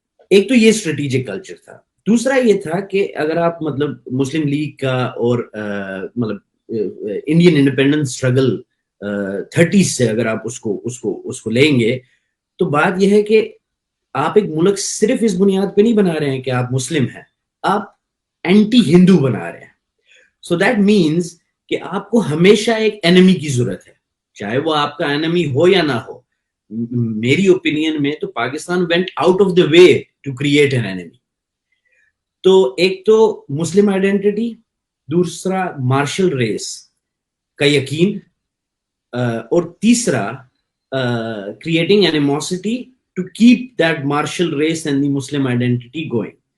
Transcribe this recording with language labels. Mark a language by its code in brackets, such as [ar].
[ur] ایک تو یہ اسٹریٹجک کلچر تھا. دوسرا یہ تھا کہ اگر آپ مطلب مسلم لیگ کا اور مطلب انڈین انڈیپینڈنس اسٹرگل 30s سے اگر آپ اس کو لیں گے تو بات یہ ہے کہ آپ ایک ملک صرف اس بنیاد پہ نہیں بنا رہے ہیں کہ آپ مسلم ہیں, آپ اینٹی ہندو بنا رہے ہیں. سو دیٹ مینس کہ آپ کو ہمیشہ ایک اینمی کی ضرورت ہے, چاہے وہ آپ کا اینمی ہو یا نہ ہو. میری اوپینین میں تو [en] Pakistan went out of the way to create an enemy. [ur] تو ایک تو مسلم آئیڈینٹی, دوسرا مارشل ریس کا یقین, اور تیسرا [en] creating animosity to keep that martial race and the Muslim identity going.